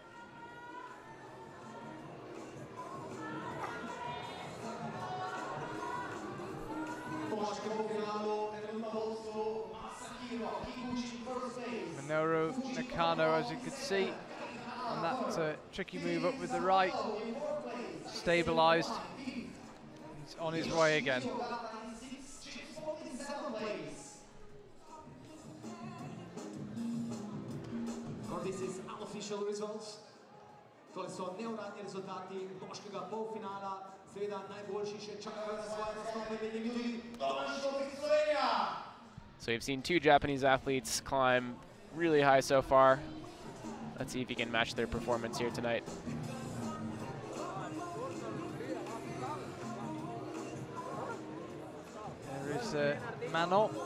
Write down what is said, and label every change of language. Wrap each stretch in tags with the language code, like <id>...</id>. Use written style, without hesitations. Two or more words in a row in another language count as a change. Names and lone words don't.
<en>Minoru Nakano, as you could see, on that tricky move up with the right, stabilised. He's on his way again. This is unofficial results.</en> <sl>To so neuradni rezultati moškega polfinala. Seveda najboljši še čakajo na svoje nastope, videli</sl> <en>So we've seen 2 Japanese athletes climb really high so far. let's see if he can match their performance here tonight. There is Manon.</en>